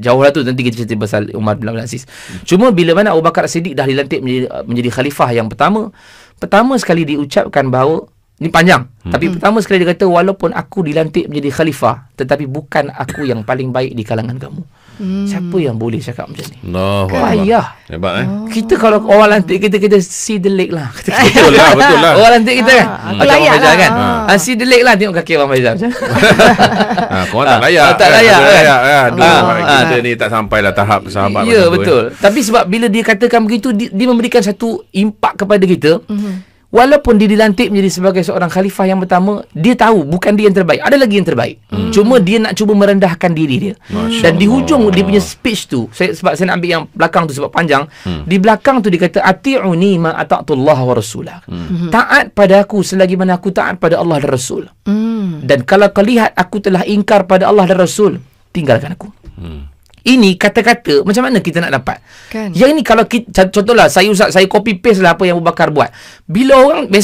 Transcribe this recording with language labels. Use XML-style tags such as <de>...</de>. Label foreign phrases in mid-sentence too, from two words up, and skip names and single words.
<ms>Jauh lah tu, nanti kita cerita pasal Umar bin Abdul Aziz. Cuma bila mana Abu Bakar As-Siddiq dah dilantik menjadi khalifah yang pertama sekali diucapkan bahawa, ni panjang, tapi pertama sekali dia kata, walaupun aku dilantik menjadi khalifah, tetapi bukan aku yang paling baik di kalangan kamu. Siapa yang boleh cakap macam ni? Payah. Hebat Kita kalau orang lantik kita</ms> <en>see the leg</en> <ms>lah. Betul lah. Orang lantik kita kan, macam orang Faizal kan,</ms> <en>see the leg</en> <ms>lah, tengok kaki orang Faizal macam. Korang tak layak. Tak layak kan. Kita ni tak sampailah tahap sahabat. Ya, betul. Tapi sebab bila dia katakan begitu, dia memberikan satu impak kepada kita. Walaupun dia dilantik menjadi sebagai seorang khalifah yang pertama, dia tahu bukan dia yang terbaik, ada lagi yang terbaik. Cuma dia nak cuba merendahkan diri dia. Dan di hujung dia punya speech tu, sebab saya nak ambil yang belakang tu sebab panjang. Di belakang tu dia kata,</ms> <ar>ati'uni ma ata'tullah wa rasulah.</ar> <ms>Taat pada aku selagi mana aku taat pada Allah dan Rasul. Dan kalau kau lihat aku telah ingkar pada Allah dan Rasul, tinggalkan aku. Ini kata-kata macam mana kita nak dapat kan? Yang ini kalau kita, contohlah saya</ms> <en>copy paste</en> <ms>lah apa yang Abu Bakar buat.</ms>